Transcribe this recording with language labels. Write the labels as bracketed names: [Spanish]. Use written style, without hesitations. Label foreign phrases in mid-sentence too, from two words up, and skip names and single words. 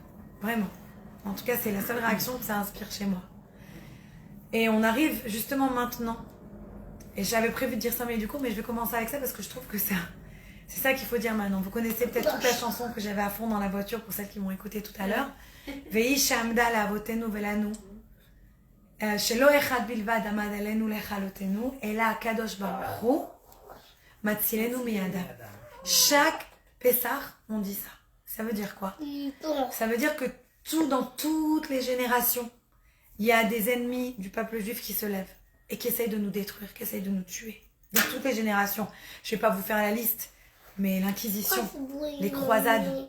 [French] Vraiment. En tout cas, c'est la seule réaction que ça inspire chez moi. Et on arrive justement maintenant. Et j'avais prévu de dire ça, mais du coup, je vais commencer avec ça parce que je trouve que c'est ça qu'il faut dire maintenant. Vous connaissez peut-être toute la chanson que j'avais à fond dans la voiture pour celles qui m'ont écouté tout à l'heure. [Hebrew] והיא שעמדה לאבותינו ולנו. שלא אחד בלבד עמד עלינו לכלותנו. אלא הקדוש ברוך הוא מצילנו מידם. [French] Chaque Pessah, on dit ça. Ça veut dire quoi? Ça veut dire que dans toutes les générations, il y a des ennemis du peuple juif qui se lèvent et qui essayent de nous détruire, qui essayent de nous tuer. De toutes les générations. Je ne vais pas vous faire la liste, mais l'Inquisition, les croisades.